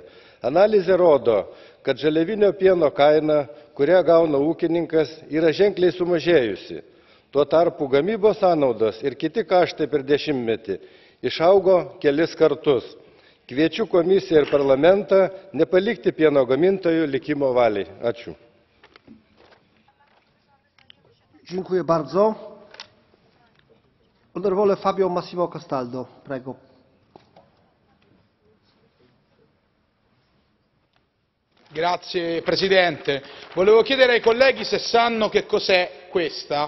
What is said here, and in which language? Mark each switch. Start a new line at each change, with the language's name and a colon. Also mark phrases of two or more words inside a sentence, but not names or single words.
Lithuanian: Analizė rodo, kad žaliavinio pieno kaina, kurią gauna ūkininkas, yra ženkliai sumažėjusi. Tuo tarpu gamybos sąnaudos ir kiti kaštai per dešimtmetį išaugo kelis kartus. Kviečiu komisiją ir parlamentą nepalikti pieno gamintojų likimo valiai. Ačiū.
Polish: Dziękuję bardzo.
Italian: Onorevole Fabio Massimo Castaldo, prego. Grazie Presidente. Volevo chiedere ai colleghi se sanno che cos'è questa.